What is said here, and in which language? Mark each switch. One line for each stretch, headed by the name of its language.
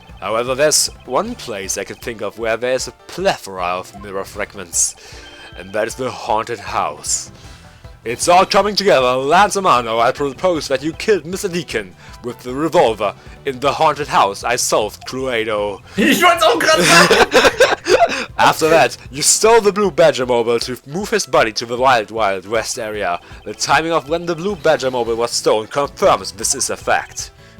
English: However, there's one place I can think of where there's a plethora of mirror fragments, and that is the haunted house. It's all coming together. Lance Amano, I propose that you killed Mr. Deacon with the revolver in the haunted house I solved, Cluedo.
German: Ich wollte auch gerade sagen.
English: After that, you stole the Blue Badger Mobile to move his body to the Wild Wild West area. The timing of when the Blue Badger Mobile was stolen confirms this as a fact.